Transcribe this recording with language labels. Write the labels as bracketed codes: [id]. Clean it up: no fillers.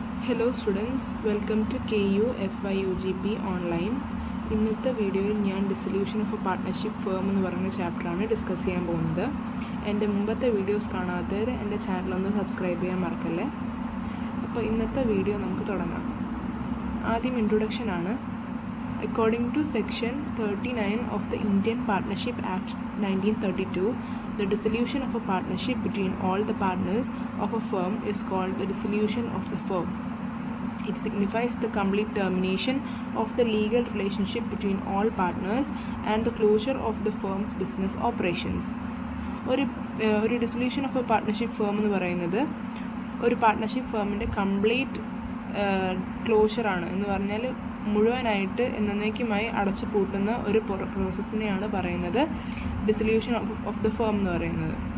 [ml] Hello students, welcome to KU FYUGP online. ഇന്നത്തെ വീഡിയോയിൽ ഞാൻ dissolution of A partnership firm എന്ന് പറയുന്ന ചാപ്റ്ററാണ് ഡിസ്കസ് ചെയ്യാൻ പോകുന്നത്. എൻ്റെ മുമ്പത്തെ വീഡിയോസ് കാണാത്തവർ എൻ്റെ ചാനലൊന്ന് സബ്സ്ക്രൈബ് ചെയ്യാൻ മറക്കല്ലേ. അപ്പോൾ ഇന്നത്തെ വീഡിയോ നമുക്ക് തുടങ്ങാം. ആദ്യം ഇൻട്രൊഡക്ഷനാണ്. [en] According to section 39 of the Indian partnership act 1932, the dissolution of a partnership between all the partners of a firm is called the dissolution of the firm. It signifies the complete termination of the legal relationship between all partners and the closure of the firm's business operations. [ml] ഒരു dissolution of A partnership firm എന്ന് പറയുന്നത് ഒരു partnership ഫേമിൻ്റെ complete ക്ലോഷറാണ്. എന്ന് പറഞ്ഞാൽ മുഴുവനായിട്ട് എന്നേക്കുമായി അടച്ചു പൂട്ടുന്ന ഒരു പ്രോസസ്സിനെയാണ് പറയുന്നത് ഡിസൊല്യൂഷൻ ഓഫ് ദ ഫേം എന്ന് പറയുന്നത്.